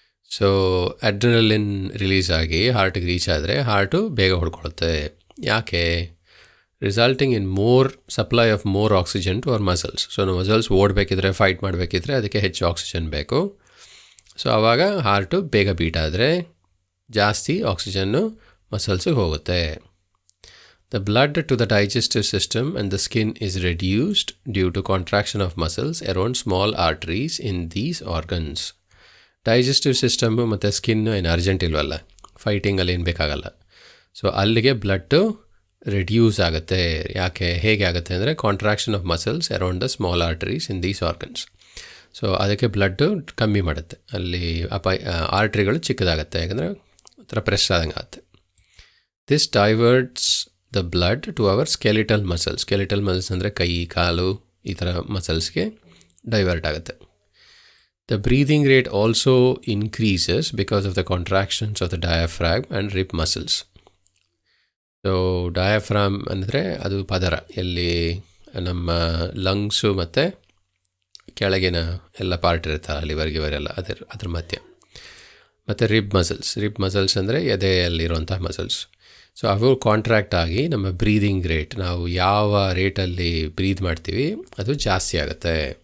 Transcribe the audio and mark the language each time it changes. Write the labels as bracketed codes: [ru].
[kn] So adrenaline release ಆಗಿ ಹಾರ್ಟಿಗೆ reach ಆದರೆ heart ಬೇಗ ಹೊಡ್ಕೊಳುತ್ತೆ. ಯಾಕೆ? [en] Resulting in more supply of more oxygen to our muscles. [kn] So ನಾವು muscles ಓಡಬೇಕಿದ್ರೆ, fight ಮಾಡಬೇಕಿದ್ರೆ ಅದಕ್ಕೆ ಹೆಚ್ಚು ಆಕ್ಸಿಜನ್ ಬೇಕು. ಸೊ ಆವಾಗ ಹಾರ್ಟು ಬೇಗ ಬೀಟ್ ಆದರೆ ಜಾಸ್ತಿ ಆಕ್ಸಿಜನ್ನು ಮಸಲ್ಸಿಗೆ ಹೋಗುತ್ತೆ. [en] The blood to the digestive system and the skin is reduced due to contraction of muscles around small arteries in these organs. [kn] Digestive system ಮತ್ತು ಸ್ಕಿನ್ನು ಏನು ಅರ್ಜೆಂಟ್ ಇಲ್ವಲ್ಲ, ಫೈಟಿಂಗಲ್ಲಿ ಏನು ಬೇಕಾಗಲ್ಲ. ಸೊ ಅಲ್ಲಿಗೆ ಬ್ಲಡ್ಡು ರಿಡ್ಯೂಸ್ ಆಗುತ್ತೆ. ಯಾಕೆ? ಹೇಗೆ ಆಗುತ್ತೆ ಅಂದರೆ [en] Contraction of muscles around the small arteries in these organs. [kn] So ಅದಕ್ಕೆ ಬ್ಲಡ್ಡು ಕಮ್ಮಿ ಮಾಡುತ್ತೆ. ಅಲ್ಲಿ ಆರ್ಟ್ರಿಗಳು ಚಿಕ್ಕದಾಗುತ್ತೆ, ಯಾಕಂದರೆ ಒಂಥರ ಪ್ರೆಸ್ ಆದಂಗೆ ಆಗುತ್ತೆ. [en] this diverts the blood to our skeletal muscles [kn] ಅಂದರೆ ಕೈ, ಕಾಲು, ಈ ಥರ ಮಸಲ್ಸ್ಗೆ ಡೈವರ್ಟ್ ಆಗುತ್ತೆ. [en] The breathing rate also increases because of the contractions of the diaphragm and rib muscles. [kn] So diaphragm ಅಂದರೆ ಅದು ಪದರ, ಎಲ್ಲಿ ನಮ್ಮ ಲಂಗ್ಸು ಮತ್ತು ಕೆಳಗಿನ ಎಲ್ಲ ಪಾರ್ಟ್ ಇರುತ್ತಲ್ಲ, ಲಿವರ್ ಗಿವರೆಲ್ಲ ಅದ್ರ ಮಧ್ಯೆ. ಮತ್ತು ರಿಬ್ ಮಸಲ್ಸ್ ಅಂದರೆ ಎದೆಯಲ್ಲಿರುವಂಥ ಮಸಲ್ಸ್. ಸೊ ಅವು ಕಾಂಟ್ರಾಕ್ಟ್ ಆಗಿ ನಮ್ಮ ಬ್ರೀದಿಂಗ್ ರೇಟ್, ನಾವು ಯಾವ ರೇಟಲ್ಲಿ ಬ್ರೀದ್ ಮಾಡ್ತೀವಿ ಅದು ಜಾಸ್ತಿ ಆಗುತ್ತೆ.